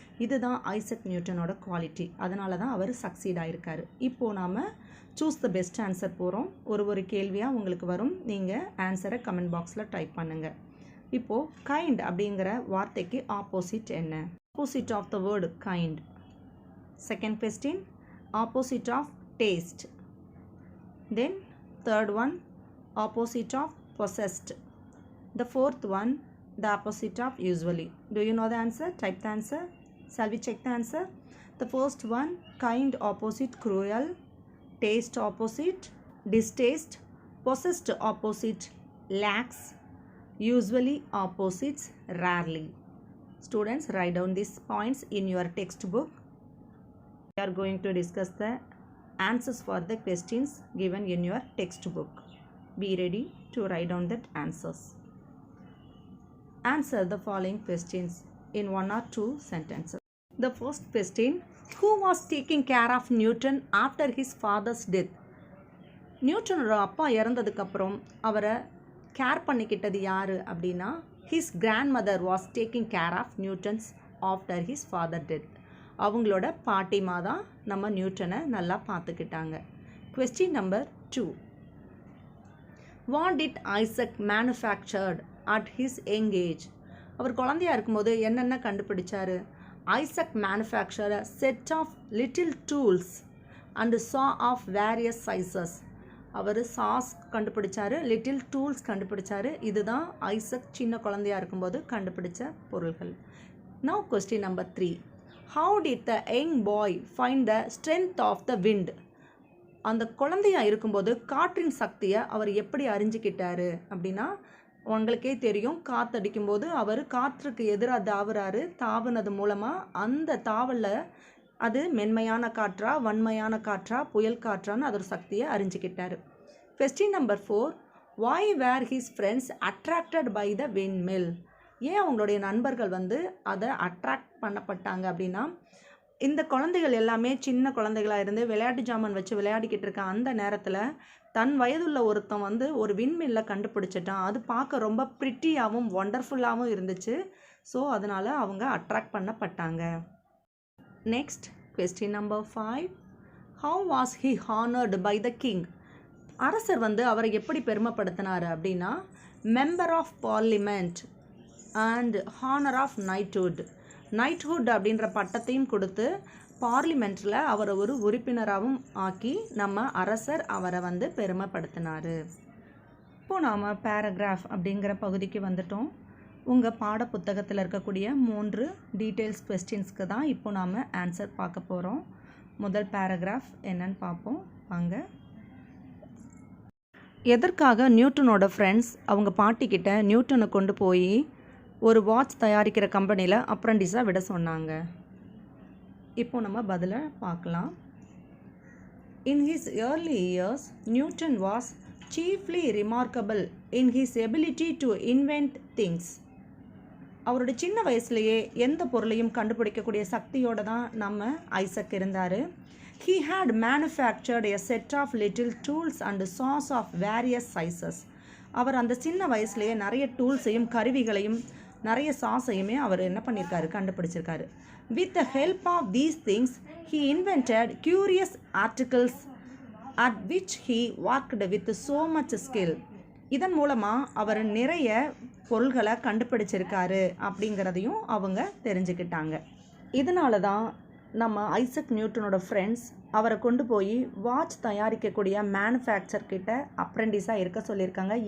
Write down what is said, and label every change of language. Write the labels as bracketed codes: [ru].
[ta] இதுதான் Isaac நியூட்டனோட quality. அதனால தான் அவர் சக்சீட் ஆகிருக்காரு. இப்போது நாம் [en] choose the best answer [ta] போகிறோம். ஒரு கேள்வியாக உங்களுக்கு வரும், நீங்கள் ஆன்சரை கமெண்ட் பாக்ஸில் டைப் பண்ணுங்கள். இப்போது கைண்ட் அப்படிங்கிற வார்த்தைக்கு ஆப்போசிட் என்ன? [en] Opposite of the word kind. Second question, opposite of taste. Then third one, opposite of possessed. The fourth one, the opposite of usually. Do you know the answer? Type the answer. Shall we check the answer? The first one, kind opposite cruel, taste opposite distaste, possessed opposite lacks, usually opposites rarely. Students, write down these points in your textbook. We are going to discuss the answers for the questions given in your textbook. Be ready to write down the answers. Answer the following questions in 1 or 2 sentences. The first question, Who was taking care of Newton after his father's death? [ta] நியூட்டனோட அப்பா இறந்ததுக்கப்புறம் அவரை care பண்ணிக்கிட்டது யார் அப்படின்னா [en] His grand mother was taking care of Newton's after his father death. [ta] அவங்களோட பாட்டிமா தான் நம்ம நியூட்டனை நல்லா பார்த்துக்கிட்டாங்க. [en] Question number 2. What did Isaac manufactured at his young age? [ta] அவர் குழந்தையாக இருக்கும்போது என்னென்ன கண்டுபிடிச்சாரு? [en] Isaac manufactured a set of little tools and saw of various sizes. [ta] Our sauce கண்டுபிடிச்சாரு, லிட்டில் டூல்ஸ் கண்டுபிடிச்சாரு. இதுதான் ஐசக் சின்ன குழந்தையாக இருக்கும்போது கண்டுபிடிச்ச பொருள்கள். [en] Now question number 3. How did the young boy find the strength of the wind? [ta] அந்த குழந்தையாக இருக்கும்போது காற்றின் சக்தியை அவர் எப்படி அறிஞ்சிக்கிட்டாரு அப்படின்னா, உங்களுக்கே தெரியும், காற்றடிக்கும்போது அவர் காற்றுக்கு எதிராக தாவுறாரு. தாவுனது மூலமாக அந்த தாவலில் அது மென்மையான காற்றா வன்மையான காற்றா புயல் காற்றான்னு அதோட சக்தியை அறிஞ்சிக்கிட்டாரு. [en] Question number 4. Why were his friends attracted by the windmill? [ta] ஏன் அவங்களுடைய நண்பர்கள் அதை அட்ராக்ட் பண்ணப்பட்டாங்க அப்படின்னா, இந்த குழந்தைகள் எல்லாமே சின்ன குழந்தைகளாக இருந்து விளையாட்டு ஜாமான் வச்சு விளையாடிக்கிட்டு இருக்க அந்த நேரத்தில் தன் வயதுள்ள ஒருத்தன் ஒரு விண்மில்லை கண்டுபிடிச்சிட்டான். அது பார்க்க ரொம்ப ப்ரிட்டியாகவும் ஒண்டர்ஃபுல்லாகவும் இருந்துச்சு. ஸோ அதனால் அவங்க attract பண்ணப்பட்டாங்க. [en] Next question number 5. How was he honored by the king? [ta] அரசர் அவரை எப்படி பெருமைப்படுத்தினார் அப்படின்னா, [en] Member of parliament and honour of knighthood. [ta] Knighthood அப்படின்ற பட்டத்தையும் கொடுத்து பார்லிமெண்ட்டில் அவரை ஒரு உறுப்பினராகவும் ஆக்கி நம்ம அரசர் அவரை பெருமைப்படுத்தினார். இப்போது நாம் பேராகிராஃப் அப்படிங்கிற பகுதிக்கு வந்துட்டோம். உங்கள் பாட புத்தகத்தில் இருக்கக்கூடிய 3 டீட்டெயில்ஸ் கொஸ்டின்ஸ்க்கு தான் இப்போ நாம் ஆன்சர் பார்க்க போகிறோம். முதல் பேராகிராஃப் என்னன்னு பார்ப்போம் வாங்க. எதற்காக நியூட்டனோட ஃப்ரெண்ட்ஸ் அவங்க பாட்டிக்கிட்ட நியூட்டனை கொண்டு போய் ஒரு வாட்ச் தயாரிக்கிற கம்பெனியில் அப்ரண்டிஸாக விட சொன்னாங்க? இப்போ நம்ம பதிலை பார்க்கலாம். [en] In his early years Newton was chiefly remarkable in his ability to invent things. [ta] அவருடைய சின்ன வயசுலேயே எந்த பொருளையும் கண்டுபிடிக்கக்கூடிய சக்தியோடு தான் நம்ம ஐசக் இருந்தார். [en] He had manufactured a set of little tools and saws of various sizes. [ta] அவர் அந்த சின்ன வயசுலேயே நிறைய டூல்ஸையும் கருவிகளையும் நிறைய சாஸையுமே அவர் என்ன பண்ணியிருக்காரு, கண்டுபிடிச்சிருக்காரு. [en] With the help of these things he invented curious articles at which he worked with so much skill. [ta] இதன் மூலமாக அவர் நிறைய பொருள்களை கண்டுபிடிச்சிருக்காரு அப்படிங்கிறதையும் அவங்க தெரிஞ்சுக்கிட்டாங்க. இதனால தான் நம்ம ஐசக் நியூட்டனோட ஃப்ரெண்ட்ஸ் அவரை கொண்டு போய் வாட்ச் தயாரிக்கக்கூடிய மேனுஃபேக்சர் கிட்ட அப்ரெண்டிஸாக இருக்க சொல்லியிருக்காங்க.